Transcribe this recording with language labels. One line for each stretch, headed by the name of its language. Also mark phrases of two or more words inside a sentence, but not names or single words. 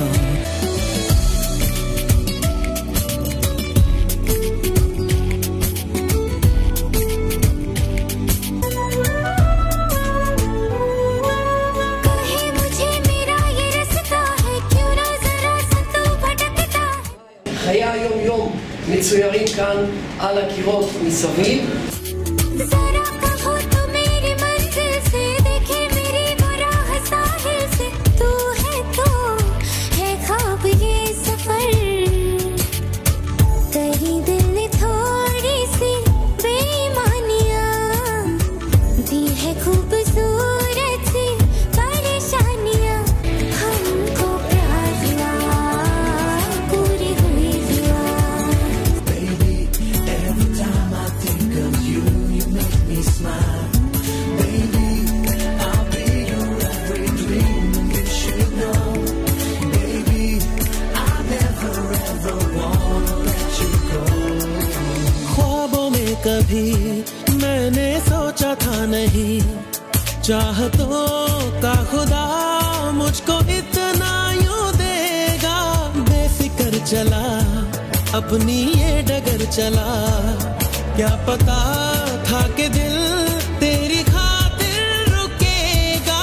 Hindi: कहे मुझे मेरा ये रास्ता है, क्यों ना जरा सा तू भटकता है।
Hebrew: חיי היום-יום מצוירים כאן על הקירות מסביב.
Hindi: जरा कहो तो मेरी मंजिल से, देखे मेरी वो राह साहिल से, तू है तो है ख्वाब ये सफर, कहीं दिल ने थोड़ी सी बेईमानियां दी है, खूबसूरत सी परेशानियां, हमको प्यार हुआ, पूरी हुई दुआ।
English: Baby, every time I think of you, you make me smile. Baby, I'll be your every dream, and you should know. Baby, I never ever wanna let you go.
Hindi: ख्वाबों में कभी मैंने सोचा था नहीं, चाहतों का खुदा मुझको इतना यूं देगा। बेफिक्र चला, अपनी ये डगर चला, क्या पता था कि दिल तेरी खातिर रुकेगा।